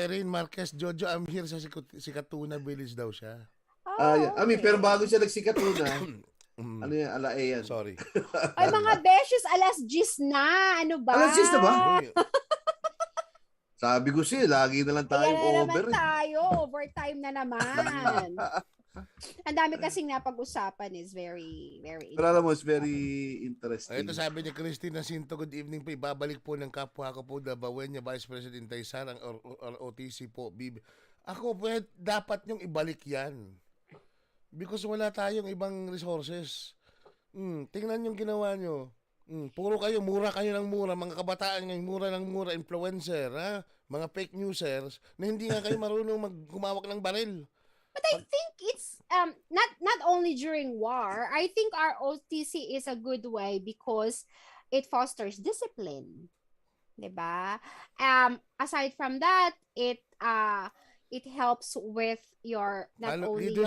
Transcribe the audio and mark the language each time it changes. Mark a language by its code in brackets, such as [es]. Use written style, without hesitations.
[tl] Irene Marquez, Jojo, [en] I'm here [tl] sa Sikatuna Village daw siya. Oh, [en] Yeah. I mean, okay. [tl] pero bago siya nagsikat una, Mm. ano yan, alae yan. [en] Sorry. [tl] Ay, mga beshes, alas 10 na. Ano ba? Alas 10 na ba? Uy, Sabi ko siya, lagi na lang tayong Ayan na naman [en] over. [tl] tayo. Overtime na naman. Ang dami kasing napag-usapan [en] is very, very [tl] Pero alam mo, [en] it's very Ay, interesting. [tl] ito sabi ni Christine Jacinto, good evening po. Ibabalik po ng kapwa ko po, Dabawenya Vice President Taysar, ang OTC po. Ako, dapat nyong ibalik yan. [en] Because [tl] wala tayong ibang resources. Tingnan yung ginawa nyo. Puro kayo, mura kayo ng mura. Mga kabataan ngayon, mura ng mura. Influencer, ha? Mga fake newsers na hindi nga kayo marunong gumawak ng baril. [en] But I think it's not only during war. I think our OTC is a good way because it fosters discipline. [tl] 'Di ba? [en] Aside from that, it helps with your not only your